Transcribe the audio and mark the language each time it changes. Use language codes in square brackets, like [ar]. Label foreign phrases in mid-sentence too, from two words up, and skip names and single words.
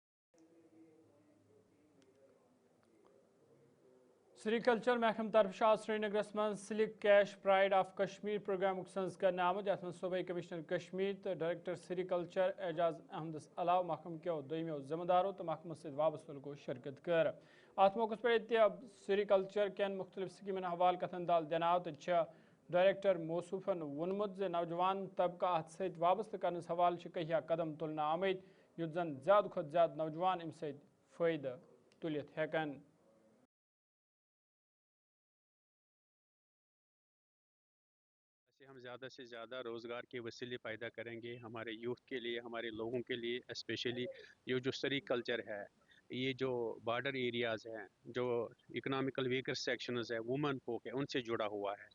[ks] सेरीकल्चर महकम तरफ श्रीनगर मं सिलिक कैश प्राइड ऑफ कश्मीर प्रोग्राम सन्स कर आमद यथ सूबे कमिश्नर कश्मीर तो डायरेक्टर सेरीकल्चर एजाज अहमदस अलाव महकम के दोमो जिम्मेदारों तो महकम सत वाबस्त लोगों शिरकत कर। अत मौके पे सेरीकल्चर कन मुख्तलिफ स्कीमन हवाल कथन दाल दिनाव तो डायरेक्टर मौसूफन वोनमुत जे नौजवान तबका अत सत वाबस्त करने हवाल कहिया कदम तुलना आमद युत जन ज्यादा खुद ज्यादा नौजवान अम सत फायदा तुलित हेकन। [hi] हम ज़्यादा से ज़्यादा रोज़गार के वसीले पैदा करेंगे हमारे यूथ के लिए, हमारे लोगों के लिए। स्पेशली ये जो सेरीकल्चर है, ये जो [en] border areas [hi] हैं, जो [en] economical weaker sections [hi] है, [en] women folk [hi] है, उनसे जुड़ा हुआ है।